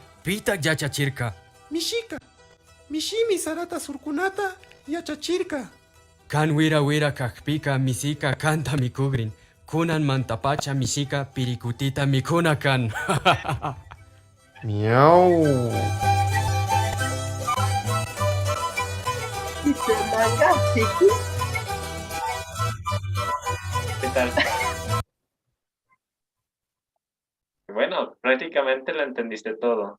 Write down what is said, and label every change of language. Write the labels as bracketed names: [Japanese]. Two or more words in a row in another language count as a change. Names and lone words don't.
[Quechua] Pitak yachachirka. Mishika. Mishimi sarata surkunata yachachirka. Kan wira wira kakpika misika kanta mikugrin. Kunan mantapacha misika pirikutita mikunakan. Miau. [Spanish] dice manga, chiqui. ¿Qué tal? Bueno, prácticamente lo entendiste todo.